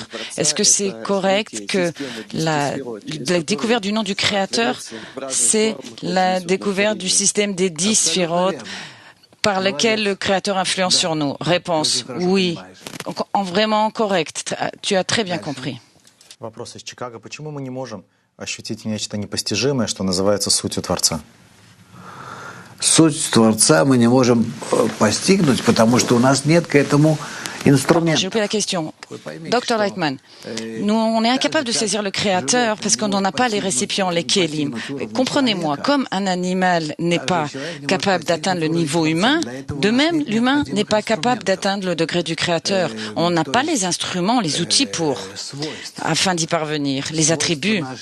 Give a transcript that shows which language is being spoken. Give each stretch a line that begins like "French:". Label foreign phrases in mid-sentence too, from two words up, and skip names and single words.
French: Est-ce que c'est correct que la découverte du nom du Créateur, c'est la découverte du système des 10 sphérotes par lequel le Créateur influence sur nous? Réponse, oui. Vraiment correct. Tu as très bien compris.
Russian: Вопрос из Чикаго. Почему мы не можем ощутить нечто непостижимое, что называется сутью Творца? Суть Творца мы не можем постигнуть, потому что у нас нет к этому инструмента.
French: J'ai repris la question. Dr. Lightman, nous, on est incapable de saisir le Créateur parce qu'on n'en a pas les récipients, les kélim. Comprenez-moi, comme un animal n'est pas capable d'atteindre le niveau humain, de même, l'humain n'est pas capable d'atteindre le degré du Créateur. On n'a pas les instruments, les outils afin d'y parvenir, les attributs.